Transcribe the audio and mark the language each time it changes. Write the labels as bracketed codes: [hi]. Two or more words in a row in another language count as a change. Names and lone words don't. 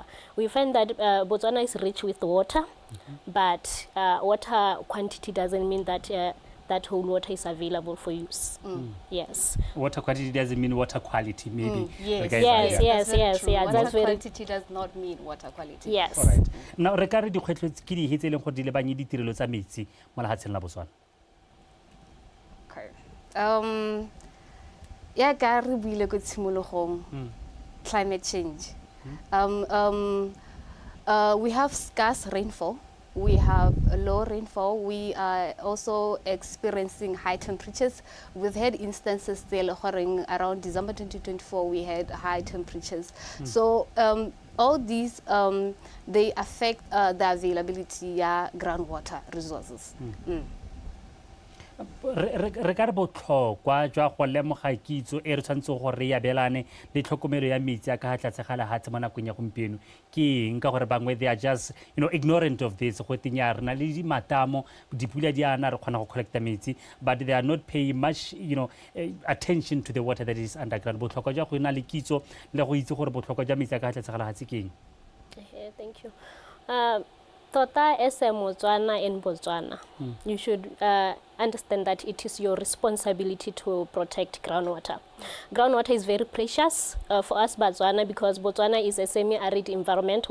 [en] We find that Botswana is rich with water, but water quantity doesn't mean that that whole water is available for use. Yes. Water quantity doesn't mean water quality, maybe. Yes. Water quantity does not mean water quality. Yes. All right. Now, [tn] re ka re dikgwetlho ke di hetse leng go di lebanye ditirelo tsa metsi mo lefatsheng la Botswana. Okay. Ya ka re buile go tshimologong [en] climate change. We have scarce rainfall. We have low rainfall. We are also experiencing high temperatures. We've had instances still occurring around December 2024. We had high temperatures. So all these they affect the availability of groundwater resources. [tn] Re ka re botlhokwa jwa go lemoga kitso e re tshwanetse gore re abelane le tlhokomelo ya metsi a ka tlase ga lefatshe mo nakong ya gompieno ke eng ka gore bangwe [en] they are just ignorant of this [tn] go tenya rena le di matamo dipula di ana re kgona go collecta metsi [en] but they are not paying much attention to the water that is underground [tn] botlhokwa jwa go ina le kitso le go itse gore botlhokwa jwa metsi a ka tlase ga lefatshe ke eng. [en] Thank you. Tota as a Motswana in Botswana, you should understand that it is your responsibility to protect groundwater. Groundwater is very precious for us Botswana because Botswana is a semi-arid environment.